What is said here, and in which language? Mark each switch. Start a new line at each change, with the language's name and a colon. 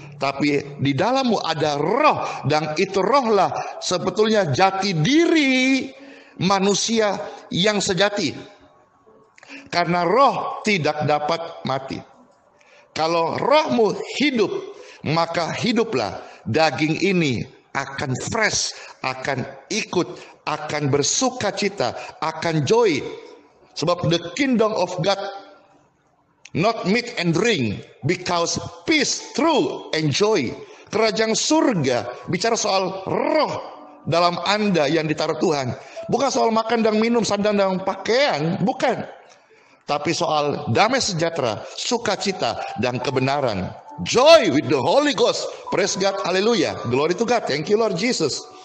Indonesian: Tapi di dalammu ada roh, dan itu rohlah sebetulnya jati diri manusia yang sejati. Karena roh tidak dapat mati. Kalau rohmu hidup, maka hiduplah. Daging ini akan fresh, akan ikut, akan bersuka cita, akan joy.
English: Sebab the kingdom of God not meat and drink, because peace, truth, and joy.
Indonesian: Kerajaan surga bicara soal roh dalam Anda yang ditaruh Tuhan. Bukan soal makan dan minum, sandang dan pakaian, bukan. Tapi soal damai sejahtera, sukacita, dan kebenaran.
English: Joy with the Holy Ghost. Praise God, haleluya. Glory to God, thank you Lord Jesus.